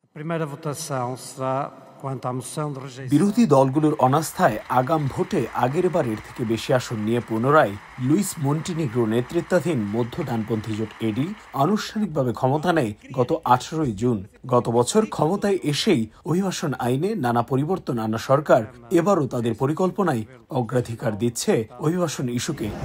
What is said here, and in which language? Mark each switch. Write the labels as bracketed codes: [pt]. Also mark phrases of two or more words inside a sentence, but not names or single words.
[pt] Primeira votação será quanto à moção de rejeição. [bn] বিরোধী দলগুলোর অনাস্থায় আগাম ভোটে আগের বারের থেকে বেশি আসন নিয়ে পুনরায় লুইস মন্টিনিগ্রো নেতৃত্বাধীন মধ্য ডানপন্থী জোট এডি আনুষ্ঠানিকভাবে ক্ষমতা নেয় গত 18 জুন। গত বছর ক্ষমতায় এসেই অভিবাসন আইনে নানা পরিবর্তন আনা সরকার এবারও তাদের পরিকল্পনায় অগ্রাধিকার দিচ্ছে অভিবাসন ইস্যুকে।